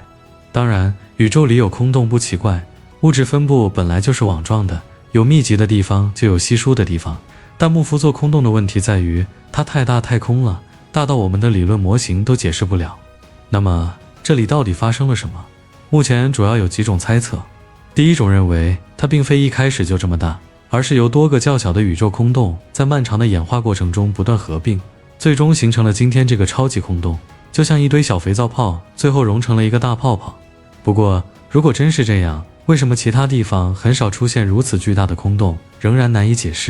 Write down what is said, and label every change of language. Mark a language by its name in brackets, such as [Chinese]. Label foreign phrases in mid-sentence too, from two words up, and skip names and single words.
[Chinese] 當然，宇宙裡有空洞不奇怪，物質分布本來就是網狀的，有密集的地方就有稀疏的地方。但穆夫座空洞的問題在於，它太大太空了，大到我們的理論模型都解釋不了。那麼，這裡到底發生了什麼？目前主要有幾種猜測。第一種認為，它並非一開始就這麼大，而是由多個較小的宇宙空洞在漫長的演化過程中不斷合併，最終形成了今天這個超級空洞，就像一堆小肥皂泡，最後融成了一個大泡泡。不過，如果真是這樣，為什麼其他地方很少出現如此巨大的空洞，仍然難以解釋。